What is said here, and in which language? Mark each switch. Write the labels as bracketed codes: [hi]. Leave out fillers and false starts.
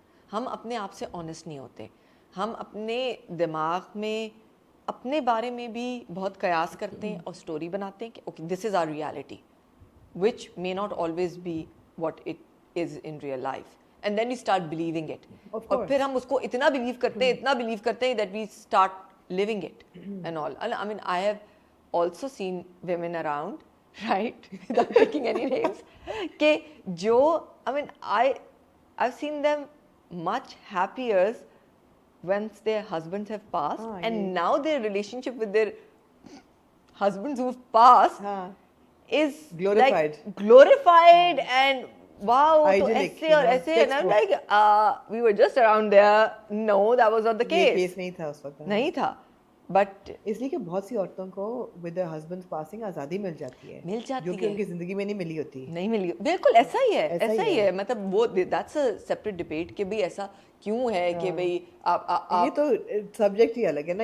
[hi] हम अपने आप से ऑनेस्ट नहीं होते. हम अपने दिमाग में अपने बारे में भी बहुत कयास करते हैं और स्टोरी बनाते हैं कि [en] Okay this is our reality which may not always be what it is in real life. And then you start believing it. [hi] और फिर हम उसको इतना बिलीव करते हैं [en] That we start living it and all. I mean I have also seen women around, right, without taking any names, कि जो I mean I've seen them much happier once their husbands have passed and now their relationship with their husbands who've passed is glorified and wow [hi] तो ऐसे और ऐसे. [en] and I'm like we were just around there. No, that was not the case. [hi] ये case नहीं था उस वक्त. नहीं था. बट इसलिए कि बहुत सी औरतों को [en] with their husbands passing [hi] आज़ादी मिल जाती है जो कि उनकी ज़िंदगी में नहीं मिली. बिल्कुल ऐसा ही है. मतलब वो [en] that's a separate debate [hi] कि भाई ऐसा क्यों है कि भाई आप ये तो सब्जेक्ट ही अलग है ना.